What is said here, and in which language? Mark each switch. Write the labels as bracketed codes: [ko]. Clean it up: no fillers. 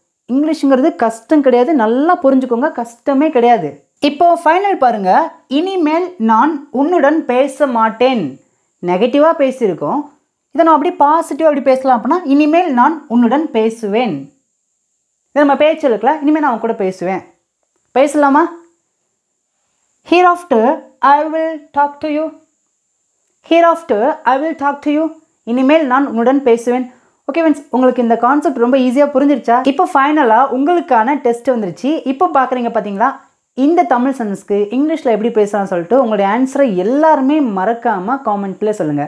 [ta] இங்கிலீஷுங்கிறது கஷ்டம் கிடையாது, நல்லா புரிஞ்சுக்கோங்க, கஷ்டமே கிடையாது. இப்போ ஃபைனல் பாருங்கள். இனிமேல் நான் உன்னுடன் பேச மாட்டேன். நெகட்டிவாக பேசியிருக்கோம், இதை நான் அப்படியே பாசிட்டிவாக அப்படி பேசலாம் அப்படின்னா, இனிமேல் நான் உன்னுடன் பேசுவேன். இதை நம்ம பேச்சு இருக்கல, இனிமேல் நான் உன் கூட பேசுவேன். பேசலாமா? [en] Hereafter I will talk to you. Hereafter I will talk to you. [ta] இனிமேல் நான் உன்னுடன் பேசுவேன். ஓகே ஃப்ரெண்ட்ஸ், உங்களுக்கு இந்த கான்செப்ட் ரொம்ப ஈஸியாக புரிஞ்சிருச்சா? இப்போ ஃபைனலாக உங்களுக்கான டெஸ்ட் வந்துருச்சு. இப்போ பார்க்குறீங்க பார்த்தீங்களா, இந்த தமிழ் சென்டென்ஸ்க்கு இங்கிலீஷில் எப்படி பேசலாம்னு சொல்லிட்டு உங்களுடைய ஆன்சரை எல்லாருமே மறக்காமல் காமெண்ட்டில் சொல்லுங்கள்.